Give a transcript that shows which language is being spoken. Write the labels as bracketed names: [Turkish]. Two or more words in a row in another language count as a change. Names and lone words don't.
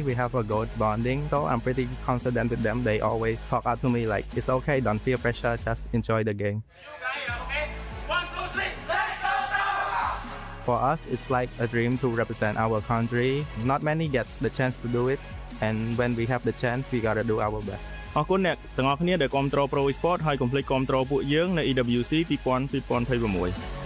[English] We have a good bonding, so I'm pretty confident with them. They always talk out to me like, it's okay, don't feel pressure, just enjoy the game. For us, it's like a dream to represent our country. Not many get the chance to do it, and when we have the chance, we gotta do our best. [Khmer] អរគុណអ្នកទាំងអស់គ្នាដែលគាំទ្រ Pro Esports ហើយកុំភ្លេចគាំទ្រពួកយើងនៅ EWC 2026